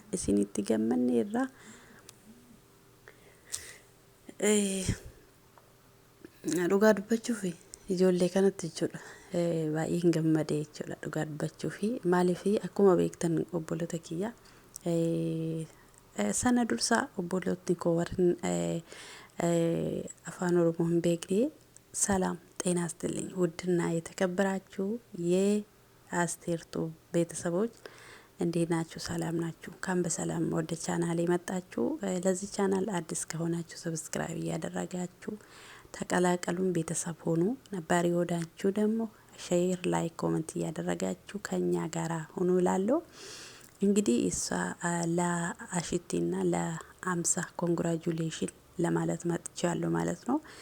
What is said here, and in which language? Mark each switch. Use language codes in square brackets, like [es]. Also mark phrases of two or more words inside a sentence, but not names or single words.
[om] Isinitti gammanneerra. Dhugaa dubbachuuf ijoollee kanatti jechuudha. Baay'ee hin gammadee jechuudha dhugaa dubbachuuf. Maaliif akkuma beektan obboloota kiyya sana dursaa obbolootni koo warri afaan Oromoo hin beekne [am] ሰላም ጤና ይስጥልኝ ውድና የተከበራችሁ የአስቴር ቱብ ቤተሰቦች እንዴት ናችሁ? ሰላም ናችሁ? ካም በሰላም ወደ ቻናሌ መጣችሁ። ለዚህ ቻናል አዲስ ከሆናችሁ ሰብስክራይብ እያደረጋችሁ ተቀላቀሉን ቤተሰብ ሆኑ። ነባሪ ወዳችሁ ደግሞ [en] share, like, comment [am] እያደረጋችሁ ከኛ ጋራ ሆኑ እላለሁ። እንግዲህ እሷ ለአሽቲና ለአምሳ ኮንግራጁሌሽን ለማለት መጥቻለሁ ማለት ነው።